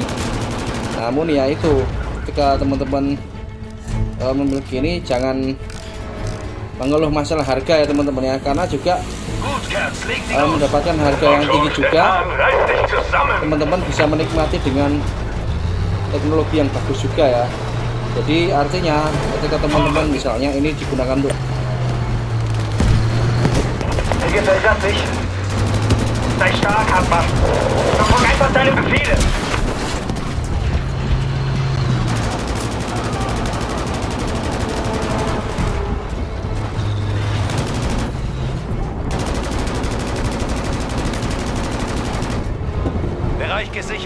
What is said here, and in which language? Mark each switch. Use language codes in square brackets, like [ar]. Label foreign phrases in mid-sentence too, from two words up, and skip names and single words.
[id] Namun ya itu, ketika teman-teman memiliki ini, jangan mengeluh masalah harga ya teman-teman ya, karena juga mendapatkan harga yang tinggi juga, teman-teman bisa menikmati dengan teknologi yang bagus juga ya. Jadi artinya ketika teman-teman misalnya ini digunakan untuk [de] Sei stark, Hartmann. Verfolg einfach deine Befehle. Bereich gesichert.